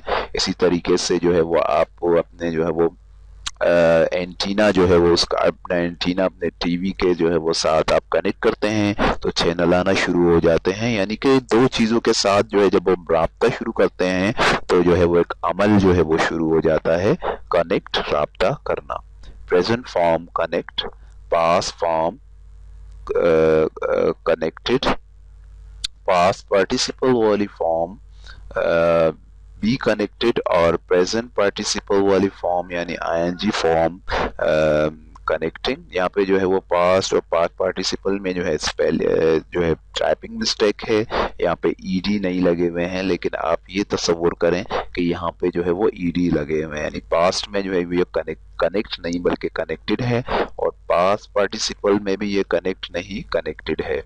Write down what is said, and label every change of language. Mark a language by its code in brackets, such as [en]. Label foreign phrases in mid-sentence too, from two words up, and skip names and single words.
[ur] اسی طریقے سے جو ہے وہ آپ اپنے جو ہے وہ اینٹینا جو ہے وہ اس کا اپنا اینٹینا اپنے ٹی وی کے جو ہے وہ ساتھ آپ کنیکٹ کرتے ہیں تو چینل آنا شروع ہو جاتے ہیں. یعنی کہ 2 چیزوں کے ساتھ جو ہے جب ہم رابطہ شروع کرتے ہیں تو جو ہے وہ ایک عمل جو ہے وہ شروع ہو جاتا ہے، کنیکٹ رابطہ کرنا. [en] present form connect, past form connected. Past participle [ur] वाली [en] form be connected [ur] और [en] present participle [ur] والی form یعنی [en] ing form connecting, [ur] یہاں پہ جو ہے وہ پاسٹ اور [en] past participle [ur] میں جو ہے سپیل جو ہے [en] typing mistake [ur] ہے، یہاں پہ ای ڈی نہیں لگے ہوئے ہیں، لیکن آپ یہ تصور کریں کہ یہاں پہ جو ہے وہ ای ڈی لگے ہوئے ہیں، یعنی پاسٹ میں جو ہے یہ کنیکٹ نہیں بلکہ کنیکٹڈ ہے، اور [en] past participle [ur] میں بھی یہ کنیکٹ نہیں کنیکٹڈ ہے.